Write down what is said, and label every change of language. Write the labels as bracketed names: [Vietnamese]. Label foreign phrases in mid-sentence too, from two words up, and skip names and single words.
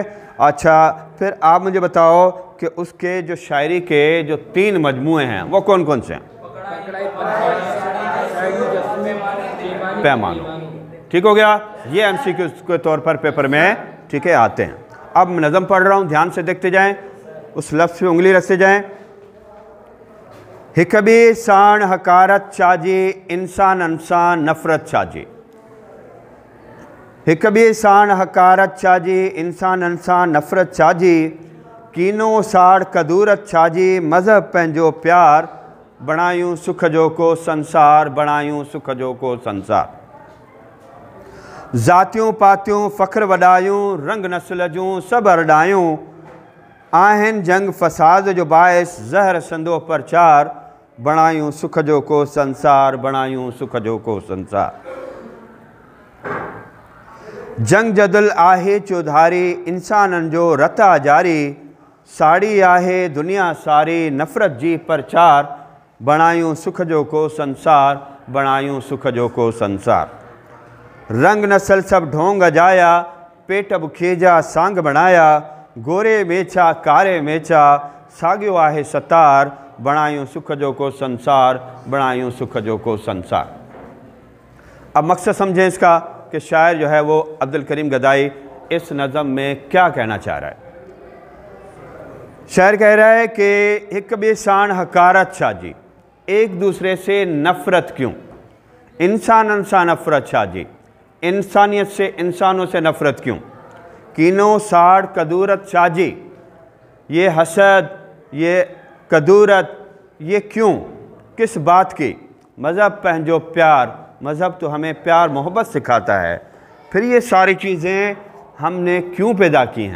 [Urdu] اچھا، پھر آپ مجھے بتاؤ کہ اس کے جو شاعری کے جو 3 مجموعے ہیں وہ کون کون سے ہیں? پیمانو، ٹھیک ہو گیا. یہ MCQ کے طور پر پیپر میں، ٹھیک ہے، آتے ہیں. اب میں نظم پڑھ رہا ہوں، دھیان سے دیکھتے جائیں، اس لفظ پہ انگلی رکھتے جائیں. [Sindhi] हिक ॿिए साण हकारत चाजे, इंसाननि सां नफ़रत चाजे। हिक ॿिए साण हकारत चाजे, इंसाननि सां नफ़रत चाजे। कीनो साड़ कदूरत चाजे, मज़हब पंहिंजो प्यार। बनायूं सुख जो को संसार, बनायूं सुख जो को संसार। ज़ातियूं पातियूं फ़ख्र वॾायूं, रंग नस्ल जूं सभु अरडायूं। आहिनि जंग फ़साद जो बाइस, ज़हर संदो प्रचार। बनायूं सुख जो को संसार, बनायूं सुख जो को संसार। जंग जदल आहे चौधारी, इंसाननि जो रता जारी। साड़ी आहे दुनिया सारी, नफ़रत जी प्रचार। बनायूं सुख जो को संसार, बनायूं सुख जो को संसार। रंग नस्ल सब ढोंग अजाया, पेट बुखेजा सांग बनाया। गोरे मेछा कारे मेछा, साॻियो आहे सतार। बनायूं सुख जो को संसार, बनायूं सुख जो को संसार। [Urdu] اب مقصد سمجھیں اس کا. کہ شاعر جو ہے وہ عبدالکریم گدائی اس نظم میں کیا کہنا چاہ رہا ہے. شاعر کہہ رہا ہے کہ [Sindhi] हिक ॿिए साण हकारत छाजी, [Urdu] ایک دوسرے سے نفرت کیوں, [Sindhi] इंसानन सां नफ़रत छाजी, [Urdu] انسانیت سے انسانوں سے نفرت کیوں, [Sindhi] कीनो साड़ कदूरत छाजी, [Urdu] یہ حسد یہ کدورت یہ کیوں، کس بات کی, [Sindhi] मज़हब पंहिंजो प्यार, [Urdu] مذہب تو ہمیں پیار محبت سکھاتا ہے، پھر یہ ساری چیزیں ہم نے کیوں پیدا کی ہیں.